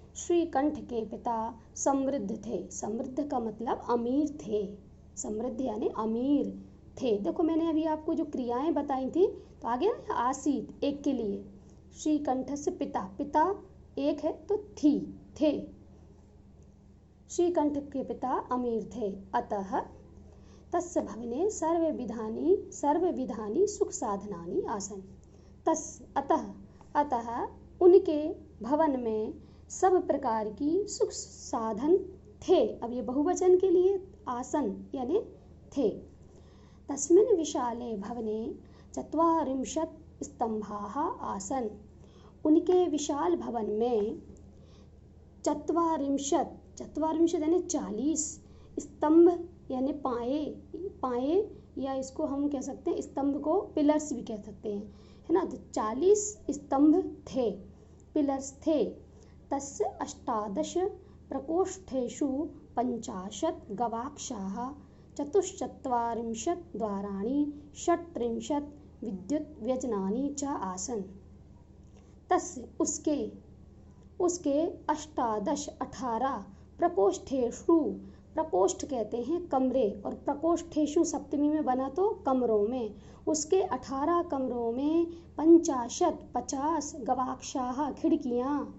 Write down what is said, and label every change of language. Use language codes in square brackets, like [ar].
[hi] श्रीकंठ के पिता समृद्ध थे। समृद्ध का मतलब अमीर थे। समृद्ध यानी अमीर थे। देखो मैंने अभी आपको जो क्रियाएं बताई थी, तो आगे आसीत एक के लिए। [sa] श्रीकंठस्य पिता, [hi] पिता एक है तो थी, थे। श्रीकंठ के पिता अमीर थे। [sa] अतः तस्य भवने सर्वविधानि सुख साधनानि आसन। [hi] अतः उनके भवन में सब प्रकार की सुख साधन थे। अब ये बहुवचन के लिए आसन यानी थे। [sa] तस्मिन् विशाले भवने 40 स्तंभाः आसन। [hi] उनके विशाल भवन में 40 यानी 40 स्तंभ यानी पाए या इसको हम कह सकते हैं, स्तंभ को पिलर्स भी कह सकते हैं, है ना। तो 40 स्तंभ थे, पिलर्स थे। [sa] तस्य 18 प्रकोष्ठेषु 50 गवाक्षाः 44 द्वाराणि 36 विद्युत व्यजनानि च आसन। [hi] तस्य उसके 18 प्रकोष्ठेषु, प्रकोष्ठ कहते हैं कमरे, और प्रकोष्ठेषु सप्तमी में बना तो कमरों में। उसके 18 कमरों में 50 गवाक्षाः खिड़कियाँ।